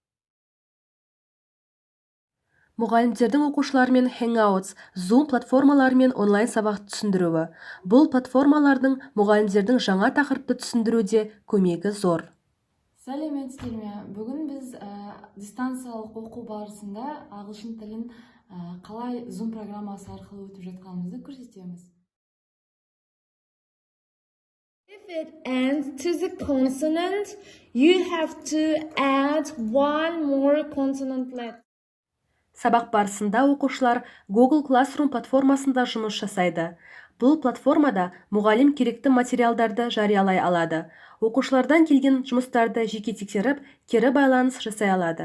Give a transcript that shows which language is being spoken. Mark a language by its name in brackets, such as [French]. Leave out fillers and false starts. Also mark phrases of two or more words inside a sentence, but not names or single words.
[Kazakh] Мұғалімдердің оқушылармен Hangouts, Zoom платформаларымен онлайн сабақ түсіндіруі. Бұл платформалардың мұғалімдердің жаңа тақырыпты түсіндіруде көмегі зор. Сәлеметсіздер ме? Бүгін біз дистанциялық оқу барысында ағылшын тілін қалай Zoom программасы арқылы өтіп жатқанымызды көрсетеміз. [English] If it ends to the consonant, you have to add one more consonant letter. [Kazakh] Сабақ барысында оқушылар Google Classroom платформасында жұмыс жасайды. Бұл платформада мұғалім керекті материалдарды жариялай алады. Оқушылардан келген жұмыстарды жеке тексеріп, кері байланыс жасай алады.